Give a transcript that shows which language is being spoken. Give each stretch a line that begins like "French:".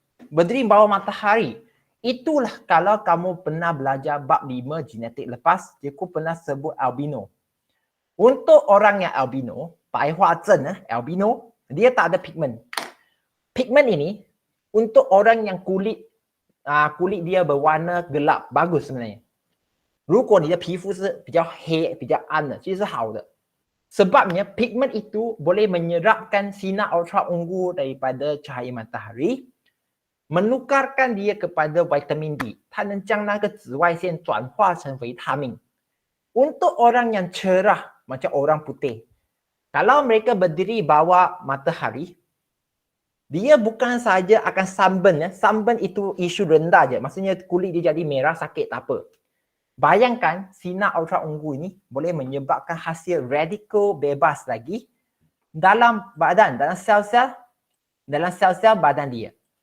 Malay: Berdiri bawah matahari. Itulah kalau kamu pernah belajar bab 5 genetik lepas, cikgu pernah sebut albino. Untuk orang yang albino, Bai Hua Zhen, albino, dia tak ada pigment. Pigment ini untuk orang yang kulit dia berwarna gelap, bagus sebenarnya.
Chinese: 如果你的皮肤是比较黑、比较暗的，其实是好的。
Malay: Sebabnya pigment itu boleh menyerapkan sinar ultra ungu daripada cahaya matahari, menukarkan dia kepada vitamin D.
Chinese: 它能将那个紫外线转化成维他命。
Malay: Untuk orang yang cerah macam orang putih, kalau mereka berdiri bawah matahari, dia bukan saja akan sunburn. Sunburn itu isu rendah je. Maksudnya kulit dia jadi merah, sakit tak apa. Bayangkan sinar ultra ungu ini boleh menyebabkan hasil radikal bebas lagi dalam badan, dalam sel-sel badan dia.